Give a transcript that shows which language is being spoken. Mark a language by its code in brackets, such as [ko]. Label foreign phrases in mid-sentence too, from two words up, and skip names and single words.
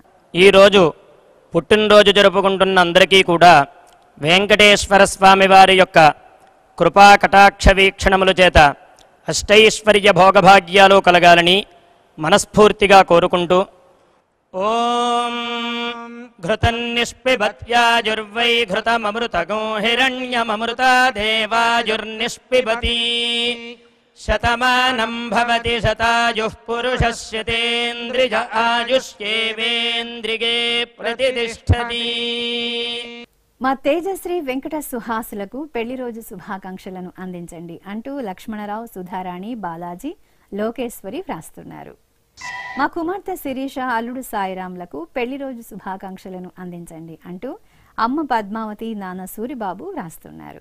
[te] ఈ రోజు పుట్టినరోజు జరుపుకుంటున్న అందరికీ కూడా వెంకటేశ్వర స్వామి వారి యొక్క కృపా కటాక్ష వీక్షణముల చేత అష్టైశ్వర్య భోగభాగ్యాలు కలగాలని మనస్ఫూర్తిగా కోరుకుంటూ ఓం [sa] घृतन्निष्पिबत्याजुर्वै घृतममृतगो हिरण्यममृता देवाजुर्निष्पिबति शतमानं भवति शतायुः पुरुषस्य तेन्द्रिय आयुष्येवेन्द्रिये प्रतिष्ठति। [te] మా తేజశ్రీ వెంకట సుహాసులకు పెళ్లి రోజు శుభాకాంక్షలను అందించండి అంటూ లక్ష్మణరావు, సుధారాణి, బాలాజీ, లోకేశ్వరి వ్రాస్తున్నారు. మా కుమార్తె శిరీష, అల్లుడు సాయిరాంలకు పెళ్లి రోజు శుభాకాంక్షలను అందించండి అంటూ అమ్మ పద్మావతి, నాన్న సూరిబాబు వ్రాస్తున్నారు.